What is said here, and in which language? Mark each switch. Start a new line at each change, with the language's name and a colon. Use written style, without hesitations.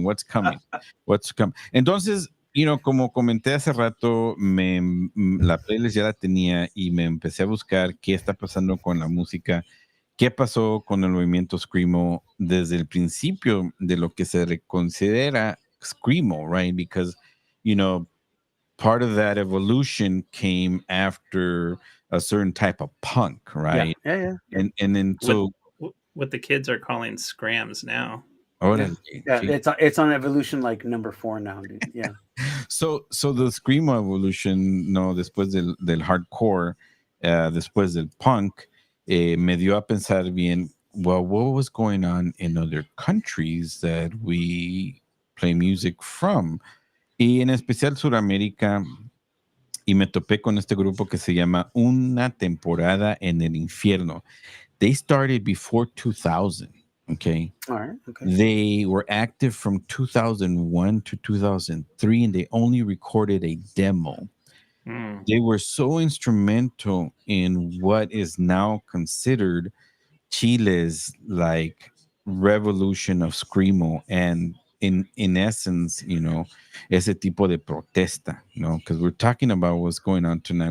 Spanish: Entonces, como comenté hace rato, la playlist ya la tenía y me empecé a buscar qué está pasando con la música, qué pasó con el movimiento Screamo desde el principio de lo que se considera Screamo,
English: right? Because, part of that evolution came after a certain type of punk, right? Yeah. And then so what the kids are calling scrams now. It's on evolution like number 4 now, dude. Yeah. So the Screamo evolution,
Spanish: después del hardcore, después del punk, me dio a pensar bien,
English: well, what was going on in other countries that we play music from?
Spanish: Y en especial Sudamérica, y me topé con este grupo que se llama Una Temporada en el Infierno.
English: They started before 2000, okay? All right, okay. They were active from 2001 to 2003, and they only recorded a demo. They were so instrumental in what is now considered Chile's revolution of Screamo, and in essence,
Spanish: ese tipo de protesta,
English: because we're talking about what's going on tonight.